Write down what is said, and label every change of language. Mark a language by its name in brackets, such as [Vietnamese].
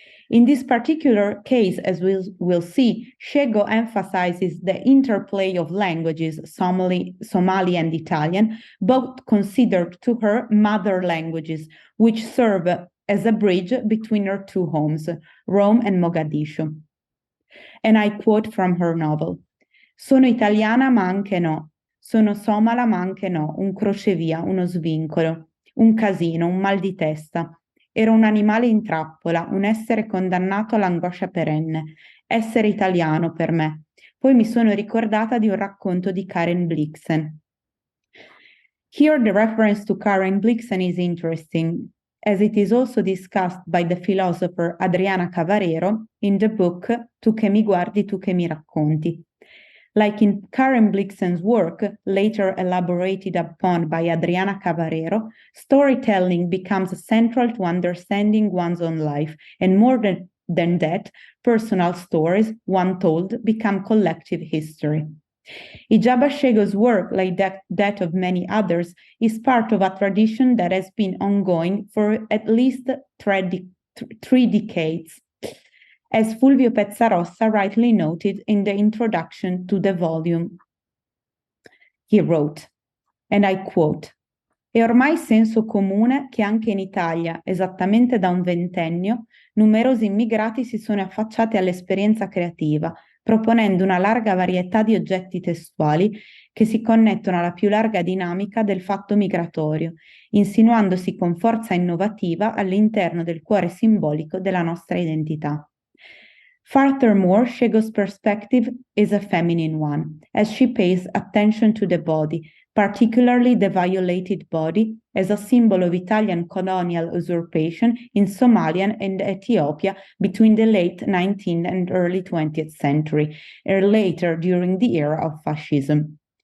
[English] In this particular case, as we'll see, Shego emphasizes the interplay of languages, Somali and Italian, both considered to her mother languages, which serve as a bridge between her two homes, Rome and Mogadiscio. And I quote from her novel, [Italian] "Sono italiana ma anche no, sono somala ma anche no, un crocevia, uno svincolo, un casino, un mal di testa. Ero un animale in trappola, un essere condannato all'angoscia perenne, essere italiano per me. Poi mi sono ricordata di un racconto di Karen Blixen. [English] Here, the reference to Karen Blixen is interesting, as it is also discussed by the philosopher Adriana Cavarero in the book Tu che mi guardi, tu che mi racconti. Like in Karen Blixen's work, later elaborated upon by Adriana Cavarero, storytelling becomes central to understanding one's own life, and more than that, personal stories, one told, become collective history. Ijaba Shego's work, like that of many others, is part of a tradition that has been ongoing for at least three decades. As Fulvio Pezzarossa rightly noted in the introduction to the volume, he wrote, and I quote, [Italian] "È ormai senso comune che anche in Italia, esattamente da un ventennio, numerosi immigrati si sono affacciati all'esperienza creativa, proponendo una larga varietà di oggetti testuali che si connettono alla più larga dinamica del fatto migratorio, insinuandosi con forza innovativa all'interno del cuore simbolico della nostra identità. [English] Furthermore, Shego's perspective is a feminine one, as she pays attention to the body, particularly the violated body, as a symbol of Italian colonial usurpation in Somalia and Ethiopia between the late 19th and early 20th century, or later during the era of fascism.